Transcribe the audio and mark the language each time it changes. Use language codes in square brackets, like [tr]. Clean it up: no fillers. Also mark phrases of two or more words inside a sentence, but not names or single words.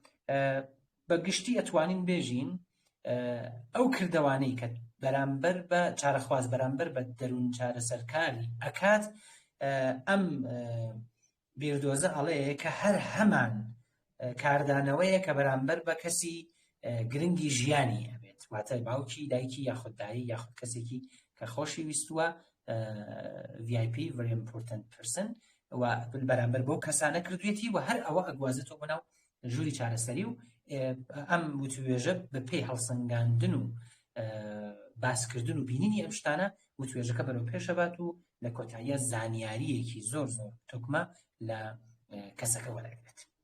[ckb] بەگشتی ئەتوانین بێژین ئەو کردەوانەی کە بەرامبەر بە چارەخواز بەرامبەر بە دەرون چارەسەرکاری ئەکات ئەم بیردۆزە ئەڵەیە کە هەر هەمان کاردانەوەیە کە بەرامبەر بە کەسی گرنگی ژیانی ئەبێت واتە باوکی دایکی یاخود دایی یاخود کەسێکی کە خۆشی ویستووە [en] VIP very important person [ckb] و بەرامبەر بۆ کەسانە کردوێتی و هەر ئەوە ئەگوازێتەوە بەناو ژووری چارەسەری و ئەم وتوێژە بە پێی هەڵسەنگاندن و باسکردن و بینینی ئەم شتانە وتوێژەکە بەرەو پێشەبات و لە کۆتاییە زانیاریەکی زۆر تۆکمە لە کەسەکە وەرەگرێت.